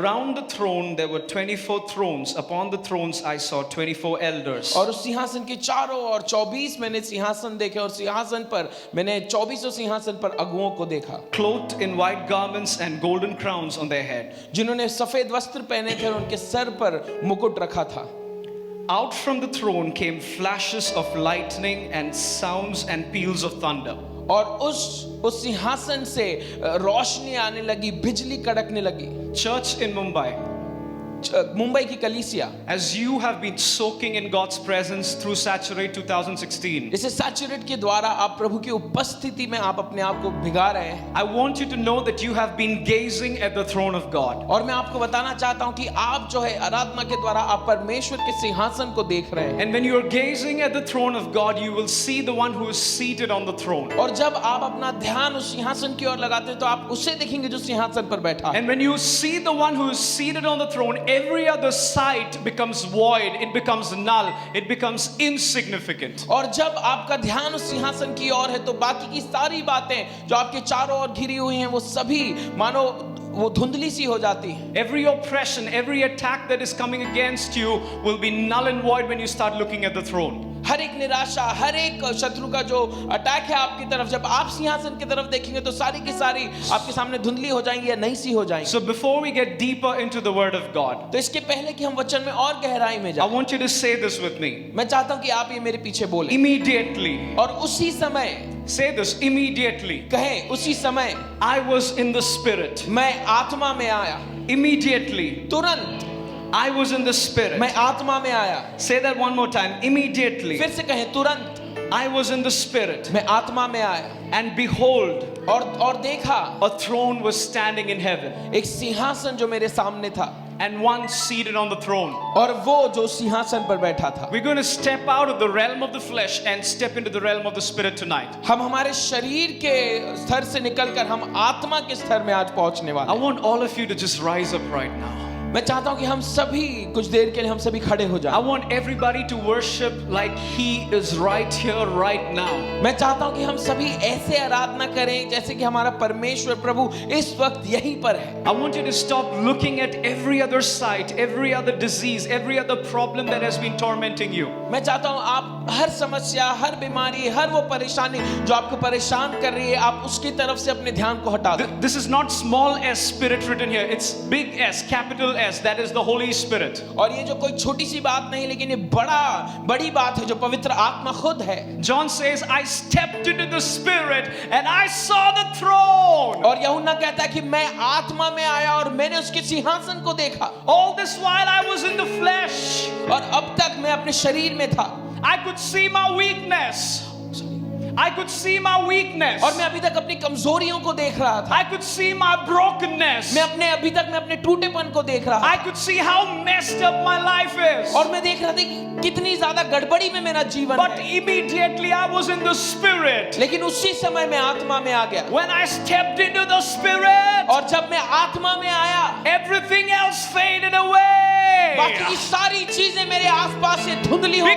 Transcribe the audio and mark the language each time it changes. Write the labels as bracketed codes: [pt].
[en] Around the throne there were 24 thrones. Upon the thrones I saw 24 elders. [hi] और उस सिंहासन के चारों ओर 24 मैंने सिंहासन देखे और सिंहासन पर मैंने 24 सिंहासन पर अगुओं को देखा, [en] clothed in white garments and golden crowns on their head. [hi] जिन्होंने सफेद वस्त्र पहने थे और उनके सर पर मुकुट रखा था। [en] Out from the throne came flashes of lightning and sounds and peals of thunder. [hi] और उस सिंहासन से रोशनी आने लगी, बिजली कड़कने लगी। [en] Church in Mumbai, [hi] मुंबई की कलीसिया, [en] as you have been soaking in God's presence through Saturate 2016, [hi] इसे सैचुरेट के द्वारा आप प्रभु की उपस्थिति में आप अपने आप को भिगा रहे हैं। [en] I want you to know that you have been gazing at the throne of God. [hi] और मैं आपको बताना चाहता हूं कि आप जो है आराधना के द्वारा आप परमेश्वर के सिंहासन को देख रहे हैं। [en] And when you are gazing at the throne of God, you will see the one who is seated on the throne. [hi] और जब आप अपना ध्यान उस सिंहासन की ओर लगाते हैं तो आप उसे देखेंगे जो सिंहासन पर बैठा है। [en] And when you see the one who is seated on the throne, every other sight becomes void, it becomes null, it becomes insignificant. [hi] और जब आपका ध्यान उस सिंहासन की ओर है तो बाकी की सारी बातें जो आपके चारों ओर घिरी हुई हैं वो सभी मानो वो धुंधली सी हो जाती है। [en] Every oppression, every attack that is coming against you will be null and void when you start looking at the throne. [hi] हर एक निराशा, हर एक शत्रु का जो अटैक है आपकी तरफ, जब आप सिंहासन की तरफ देखेंगे तो सारी की सारी आपके सामने धुंधली हो जाएंगी या नई सी हो जाएंगी। [en] So before we get deeper into the word of God, [hi] तो इसके पहले कि हम वचन में और गहराई में [en] I [hi] जाएं, [en] want you to say this with me. [hi] मैं चाहता हूं कि आप ये मेरे पीछे बोलें। [en] Immediately. [hi] और उसी समय [en] Say this, immediately. [hi] कहें, उसी समय [en] I was in the Spirit. [hi] मैं आत्मा में आया। [en] Immediately. [hi] तुरंत [en] I was in the Spirit. [hi] मैं आत्मा में आया। [en] Say that one more time. Immediately. [hi] फिर से कहें, तुरंत [en] I was in the Spirit. [hi] मैं आत्मा में आया। [en] And behold, [hi] और देखा [en] a throne was standing in heaven. [hi] एक सिंहासन जो मेरे सामने था [en] And one seated on the throne. [hi] और वो जो सिंहासन पर बैठा था। [en] We're going to step out of the realm of the flesh and step into the realm of the Spirit tonight. [hi] हम हमारे शरीर के स्तर से निकलकर हम आत्मा के स्तर में आज पहुंचने वाले [en] I [hi] हैं। [en] want all of you to just rise up right now. [hi] मैं चाहता हूं कि हम सभी कुछ देर के लिए हम सभी खड़े हो [en] I [hi] जाएं। [en] want everybody to worship like He is right here, right now. [hi] मैं चाहता हूं कि हम सभी ऐसे आराधना करें जैसे कि हमारा परमेश्वर प्रभु इस वक्त यहीं पर है। [en] I want you to stop looking at every other sight, every other disease, every other problem that has been tormenting you. [hi] मैं चाहता हूं आप हर समस्या, हर बीमारी, हर वो परेशानी जो आपको परेशान कर रही है, आप उसकी तरफ से अपने ध्यान को हटा दें। [en] This is not small s spirit written here. It's big S, capital S. That is the Holy Spirit. [hi] और ये जो कोई छोटी सी बात नहीं, लेकिन ये बड़ी बात है जो पवित्र आत्मा खुद है। [en] John says, I stepped into the Spirit and I saw the throne. [hi] और यूहन्ना कहता है कि मैं आत्मा में आया और मैंने उसके सिंहासन को देखा। [en] All this while I was in the flesh. [hi] और अब तक मैं अपने शरीर में था। [en] I could see my weakness. I could see my weakness. [hi] और मैं अभी तक अपनी कमजोरियों को देख रहा था। [en] I could see my brokenness. [hi] मैं अभी तक अपने टूटेपन को देख रहा था। [en] I could see how messed up my life is. [hi] और मैं देख रहा था कि कितनी ज्यादा गड़बड़ी में मेरा जीवन [en] But [hi] है। [en] immediately I was in the Spirit. [hi] लेकिन उसी समय मैं आत्मा में आ गया। [en] When I stepped into the Spirit, [hi] और जब मैं आत्मा में आया, [en] everything else faded away. [hi] बाकी की सारी चीजें मेरे आसपास से धुंधली हो गई।